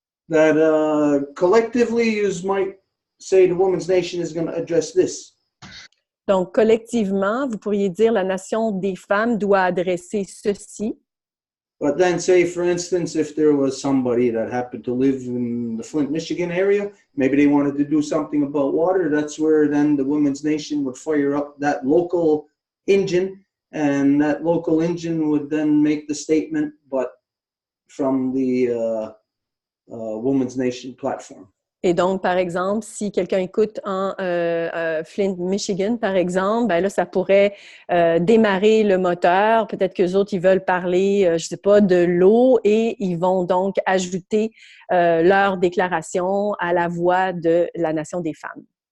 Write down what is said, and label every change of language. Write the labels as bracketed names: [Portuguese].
[English] That collectively you might say the Women's Nation is going to address this. [French] Donc, collectivement, vous pourriez dire la Nation des femmes doit adresser ceci. [English] But then say, for instance, if there was somebody that happened to live in the Flint, Michigan area, maybe they wanted to do something about water, that's where then the Women's Nation would fire up that local engine, and that local engine would then make the statement, but from the Women's Nation platform. [French] Et donc, par exemple, si quelqu'un écoute en Flint, Michigan, par exemple, ben là, ça pourrait démarrer le moteur. Peut-être qu'eux autres, ils veulent parler, je ne sais pas, de l'eau et ils vont donc ajouter leur déclaration à la voix de la Nation des femmes.